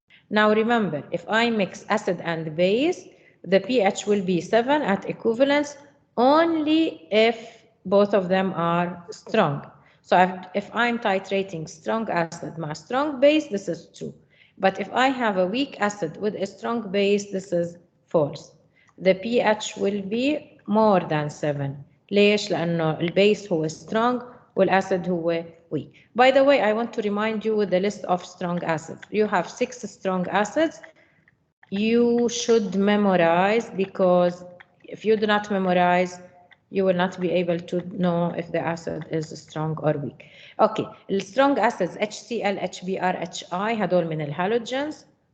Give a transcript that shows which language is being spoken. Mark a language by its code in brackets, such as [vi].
[en] Now remember, if I mix acid and base, the pH will be 7 at equivalence only if both of them are strong. So if I'm titrating strong acid مع strong base, this is true. But if I have a weak acid with a strong base, this is false. The pH will be more than 7. [ar] ليش؟ لأنه البيس هو strong والacid هو weak. [en] By the way, I want to remind you with the list of strong acids. You have 6 strong acids. You should memorize, because if you do not memorize, you will not be able to know if the acid is strong or weak. Okay, the strong acids HCl, HBr, HI [ar] هدول من الهالوجنز.